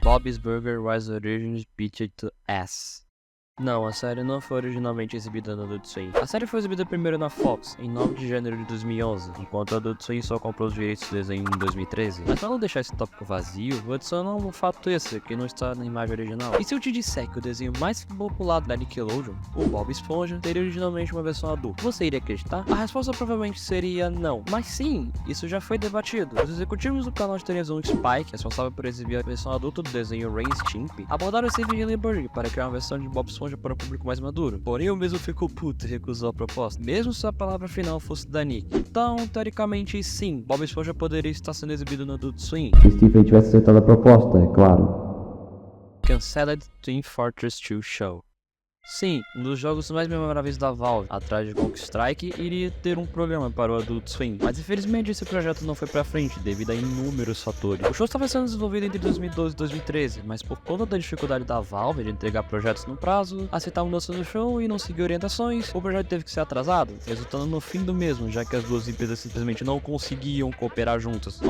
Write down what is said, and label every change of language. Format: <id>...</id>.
<en>Bob's Burger was originally pitched to S.</en> <pt>Não, a série não foi originalmente exibida no Adult Swim. A série foi exibida primeiro na Fox, em 9 de janeiro de 2011, enquanto a Adult Swim só comprou os direitos do desenho em 2013. Mas para não deixar esse tópico vazio, vou adicionar um fato esse, que não está na imagem original. E se eu te disser que o desenho mais popular da Nickelodeon, o Bob Esponja, teria originalmente uma versão adulta, você iria acreditar? A resposta provavelmente seria não. Mas sim, isso já foi debatido. Os executivos do canal de televisão Spike, responsável por exibir a versão adulta do desenho Ren e Stimpy, abordaram Steven Hillenburg para criar uma versão de Bob Esponja para um público mais maduro. Porém, o mesmo ficou puto e recusou a proposta, mesmo se a palavra final fosse da Nick. Então, teoricamente, sim, Bob Esponja poderia estar sendo exibido no Adult Swim. Se Stephen tivesse aceitado a proposta, é claro.</pt> <en>Canceled Team Fortress 2 Show.</en> <pt>Sim, um dos jogos mais memoráveis da Valve, atrás de Counter Strike, iria ter um programa para o Adult Swim, mas infelizmente esse projeto não foi pra frente devido a inúmeros fatores. O show estava sendo desenvolvido entre 2012 e 2013, mas por conta da dificuldade da Valve de entregar projetos no prazo, aceitar a mudança do show e não seguir orientações, o projeto teve que ser atrasado, resultando no fim do mesmo, já que as duas empresas simplesmente não conseguiam cooperar juntas.</pt>